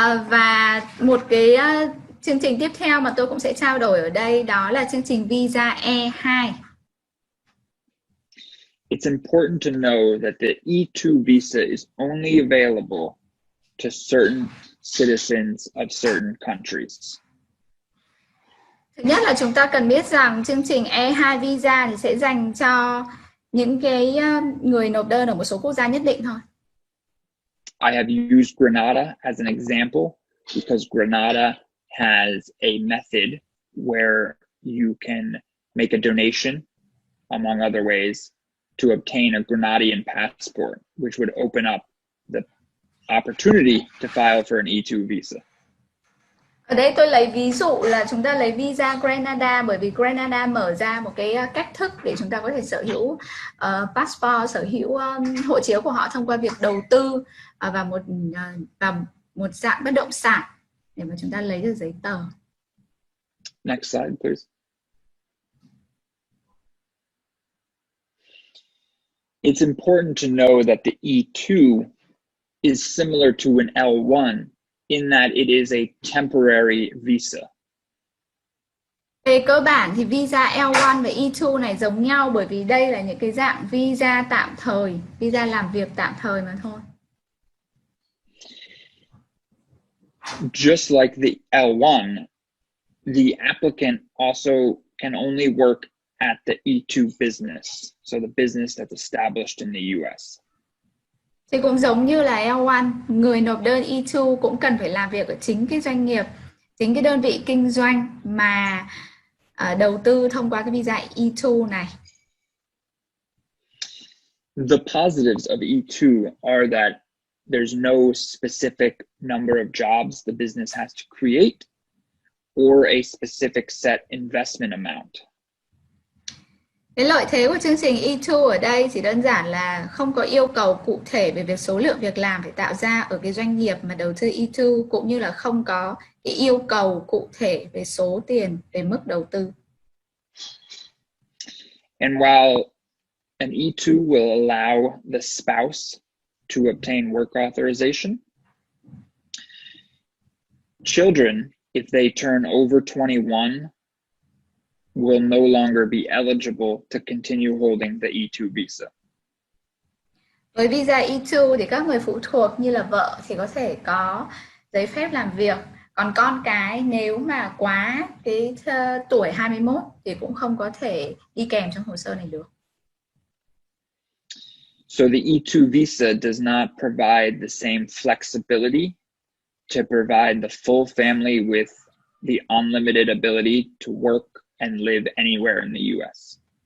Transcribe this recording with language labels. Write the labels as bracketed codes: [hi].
[vi] Và một cái chương trình tiếp theo mà tôi cũng sẽ trao đổi ở đây đó là chương trình visa E2. [en] It's important to know that the E2 visa is only available to certain citizens of certain countries. [vi] Thứ nhất là chúng ta cần biết rằng chương trình E2 visa thì sẽ dành cho những cái người nộp đơn ở một số quốc gia nhất định thôi. [en] I have used Grenada as an example because Grenada has a method where you can make a donation, among other ways, to obtain a Grenadian passport, which would open up the opportunity to file for an E2 visa. [vi] Ở đây tôi lấy ví dụ là chúng ta lấy visa Grenada, bởi vì Grenada mở ra một cái cách thức để chúng ta có thể sở hữu passport, sở hữu hộ chiếu của họ thông qua việc đầu tư và một dạng bất động sản để mà chúng ta lấy được giấy tờ. [en] Next slide, please. It's important to know that the E2 is similar to an L1 in that it is a temporary visa. [vi] Về cơ bản thì visa L1 và E2 này giống nhau, bởi vì đây là những cái dạng visa tạm thời, visa làm việc tạm thời mà thôi. [en] Just like the L1, the applicant also can only work at the E2 business, so the business that's established in the US. [vi] Thì cũng giống như là L1, người nộp đơn E2 cũng cần phải làm việc ở chính cái doanh nghiệp, chính cái đơn vị kinh doanh mà đầu tư thông qua cái visa E2 này. [en] The positives of E2 are that there's no specific number of jobs the business has to create or a specific set investment amount. [vi] Cái lợi thế của chương trình E2 ở đây chỉ đơn giản là không có yêu cầu cụ thể về việc số lượng việc làm phải tạo ra ở cái doanh nghiệp mà đầu tư E2, cũng như là không có cái yêu cầu cụ thể về số tiền, về mức đầu tư. [en] And while an E2 will allow the spouse to obtain work authorization, children, if they turn over 21, will no longer be eligible to continue holding the E2 visa. [vi] Với visa E2 thì các người phụ thuộc như là vợ thì có thể có giấy phép làm việc, còn con cái nếu mà quá cái tuổi 21 thì cũng không có thể đi kèm trong hồ sơ này được. [en] So the E2 visa does not provide the same flexibility to provide the full family with the unlimited ability to work and live anywhere in the US.